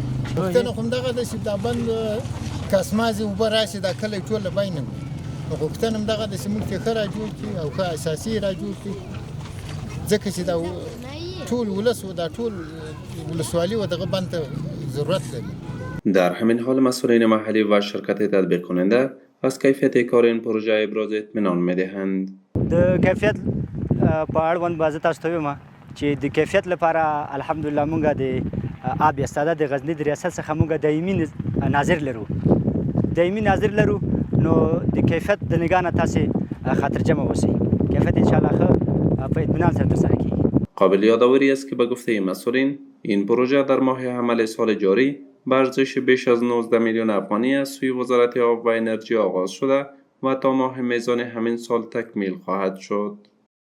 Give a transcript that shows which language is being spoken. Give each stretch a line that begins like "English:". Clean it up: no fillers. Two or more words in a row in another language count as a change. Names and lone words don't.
Pashto: پوښتنه خو همدغه ده چې دا بند که اسمازې اوبه راشي دا کلی ټول له بینه وړي. نو غوښتنه همدغه ده چې موږ ته ښه را جوړ کړي او ښه اساسي را جوړ کړي ځکه چې دا ټول ولس و دا ټول ولسوالي و دغه بند ته ضرورت لري.
Persian: در همین حال مسئولین محلی و شرکت تطبیق کننده از کیفیت کار این پروژه ابراز اطمینان می‌دهند.
Pashto: د کیفیت په اړوند به زه تاسو ته وایم چې د کیفیت لپاره
Arabic: الحمدلله
Pashto: موږ د آب استاده د غزنی د ریاست څخه موږ دایمي ناظر لرو نو د کیفیت د نگاه نه تاسو خاطرجمه اوسئ. کیفیت
Arabic: ان شاء الله
Pashto: ښه په اطمینان سره ترسره کیږي.
Persian: قابل یادآوری است که به گفته مسئولین این پروژه در ماه حمل سال جاری به ارزش بیش از 19 میلیون افغانی از سوی وزارت آب و انرژی آغاز شده و تا ماه میزان همین سال تکمیل خواهد شد.